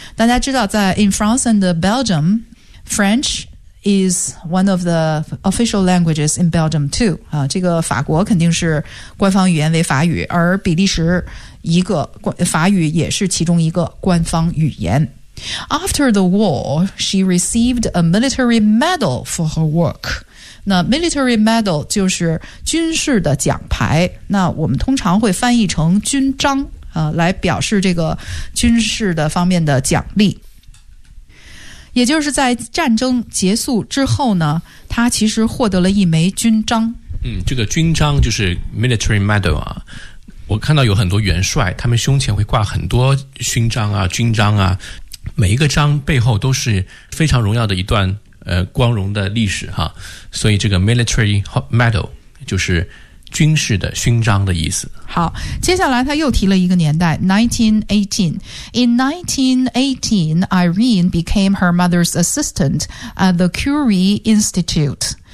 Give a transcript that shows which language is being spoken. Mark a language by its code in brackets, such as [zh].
[zh] 大家知道在 [en] In France and Belgium FrenchIs one of the official languages in Belgium too. [zh] 啊，这个法国肯定是官方语言为法语，而比利时一个法语也是其中一个官方语言。 [en] After the war, she received a military medal for her work. [zh] 那 military medal 就是军事的奖牌，那我们通常会翻译成军章啊，来表示这个军事的方面的奖励。也就是在战争结束之后呢，他其实获得了一枚军章。这个军章就是 military medal 啊。我看到有很多元帅，他们胸前会挂很多勋章啊、军章啊，每一个章背后都是非常荣耀的一段光荣的历史哈。所以这个 military medal 就是军事的勋章的意思。好，接下来他又提了一个年代 1918. [en] In 1918, Irene became her mother's assistant at the Curie Institute.